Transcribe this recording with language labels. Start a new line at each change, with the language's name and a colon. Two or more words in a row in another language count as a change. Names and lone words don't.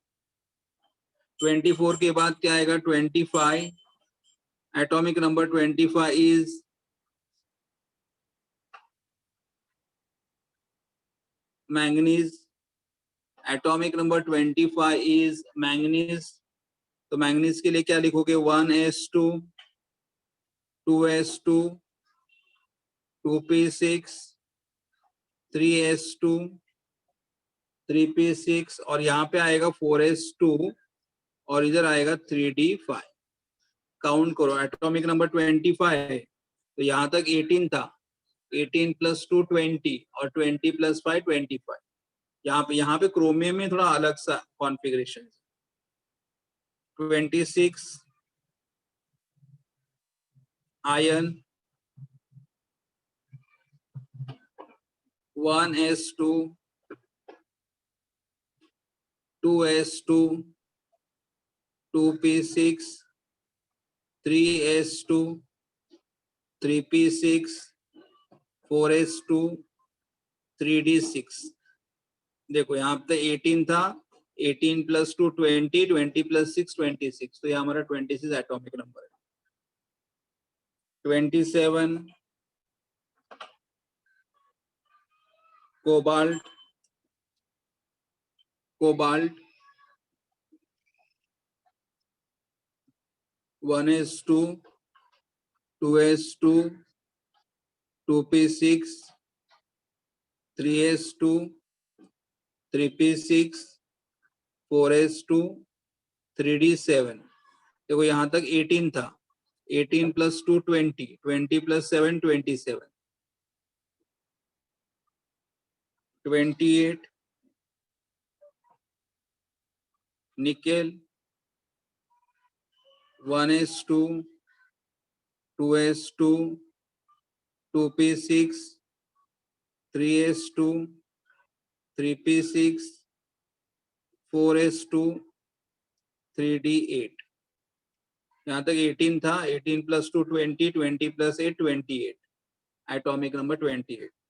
Hindi: 24 के बाद क्या आएगा, 25.
English: atomic number 25 is manganese. atomic number 25 is manganese.
Hindi: तो मैंगनीज के लिए क्या लिखोगे, 1s2, 2s2, 2p6, 3s2, 3p6, और यहाँ पे आएगा 4s2 और इधर आएगा 3d5. काउंट करो,
English: atomic number
Hindi: 25, तो यहाँ तक 18 था, 18 + 2 20, और 20 + 5 25. यहाँ पे क्रोमियम में थोड़ा अलग सा कॉन्फ़िगरेशन. 26 आयन, 1s2, 2s2, 2p6, 3s2, 3p6, 4s2, 3d6. देखो यहाँ पे 18 था, 18 + 2 20, 20 + 6 26, तो ये हमारा 26
English: atomic number
Hindi: है. 27 कोबाल्ट, कोबाल्ट 1s2, 2s2, 2p6, 3s2, 3p6, 4s2, 3d7. देखो यहाँ तक 18 था, 18 + 2 20, 20 + 7 27. 28 निकेल, 1s2, 2s2, 2p6, 3s2, 3p6, 4s2, 3d8. यहाँ तक 18 था, 18 + 2 20, 20 + 8 28.
English: atomic number 28.